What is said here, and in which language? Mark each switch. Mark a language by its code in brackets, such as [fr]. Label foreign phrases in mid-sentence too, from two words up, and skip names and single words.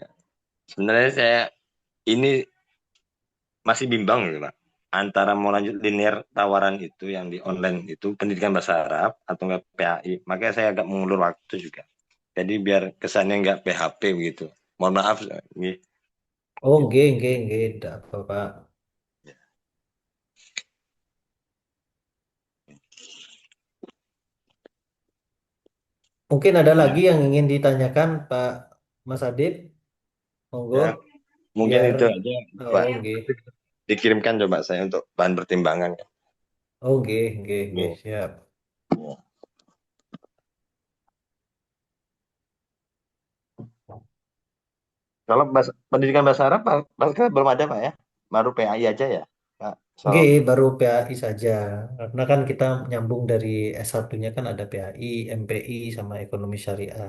[id] Sebenarnya saya ini masih bimbang gitu, Pak. Antara mau lanjut linear tawaran itu yang di online itu pendidikan bahasa Arab atau enggak PAI. Makanya saya agak mengulur waktu juga. Jadi biar kesannya enggak PHP begitu. Mohon maaf, nih. [jv] Oh, nggih, nggih, nggih. [id] Tidak apa, Pak. Mungkin ada lagi Ya, yang ingin ditanyakan, Pak Mas Adib. ya. Monggo, Mungkin biar. itu aja, Pak. Oh, nggih. Dikirimkan coba saya untuk bahan pertimbangan. [jv] Oh, nggih, nggih, nggih. [id] Ya. Siap. Kalau pendidikan bahasa Arab, belum ada Pak ya? Baru PAI aja ya, Pak. So, Oke, baru PAI saja. Karena kan kita nyambung dari S1-nya kan ada PAI, MPI, sama Ekonomi Syariah.